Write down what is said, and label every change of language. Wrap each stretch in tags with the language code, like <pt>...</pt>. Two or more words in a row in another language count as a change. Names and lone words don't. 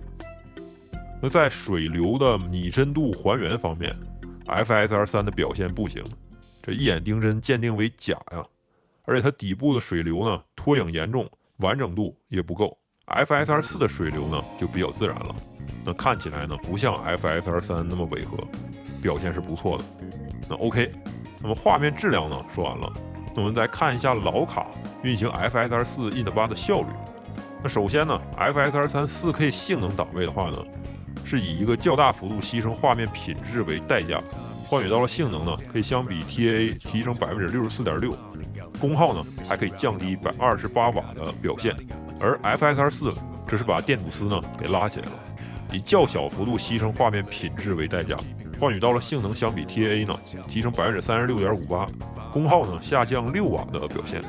<zh>那在水流的擬真度還原方面 ，FSR 3的表現不行，這一眼定真鑑定為假呀，而且它底部的水流呢脫影嚴重，完整度也不夠。FSR 4的水流呢就比較自然了，那看起來呢不像 FSR 3那麼違和，表現是不錯的。那 OK， 那麼畫面質量呢說完了，那我們再看一下老卡運行 FSR 4 Int8 的效率。那首先呢 ，FSR 3 4K 性能檔位的話呢，是以一個較大幅度犧牲畫面品質為代價，換取到了性能呢可以相比 TAA 提升 64.6%， 功耗呢还可以降低28瓦的表现。而 FSR 4这是把電阻絲呢給拉起來了，以較小幅度犧牲畫面品質為代價，換取到了性能相比 TAA 呢提升 36.58%， 功耗呢下降6瓦的表現。</zh>